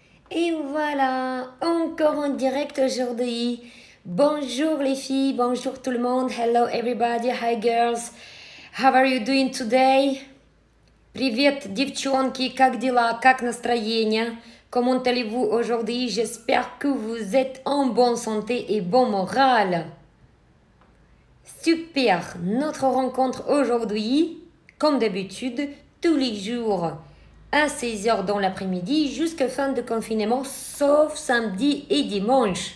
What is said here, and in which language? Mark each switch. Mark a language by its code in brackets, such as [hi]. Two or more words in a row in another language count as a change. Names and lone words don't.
[fr] Et voilà, encore en direct aujourd'hui. Bonjour les filles, bonjour tout le monde. [en] Hello everybody, hi girls. How are you doing today? [ru] Привет, девчонки, как дела, как настроение? [fr] Comment allez-vous aujourd'hui? J'espère que vous êtes en bonne santé et bon moral. Super, notre rencontre aujourd'hui, comme d'habitude, tous les jours à 16h dans l'après-midi jusqu'à fin de confinement, sauf samedi et dimanche.